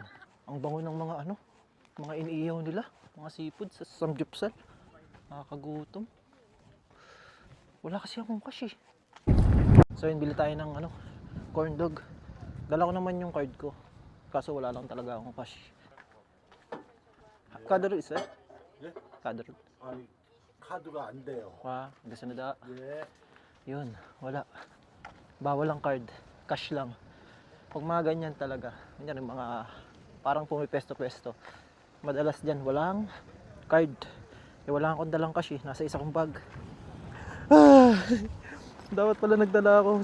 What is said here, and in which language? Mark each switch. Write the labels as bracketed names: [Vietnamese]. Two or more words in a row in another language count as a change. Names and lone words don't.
[Filipino] Ang bango ng mga iniiyaw nila. Mga seafood sa samgyupsal. Nakakagutom. Wala kasi akong cash eh. So yun, bili tayo ng [English] corn dog. [Filipino] Dala ko naman yung card ko. Kaso wala lang talaga akong cash. [Korean] 카드로 있어요? 예? 카드로. 아니 카드가 안 돼요. 와, 됐습니다. 예. [Filipino] Yun, wala. Bawal ang card. Cash lang. Pag mga ganyan talaga, ganyan yung mga parang pumipesto-pesto. Madalas dyan, walang card. Eh, wala akong dalang cash eh. Nasa isa kong bag. Dapat pala nagdala ako.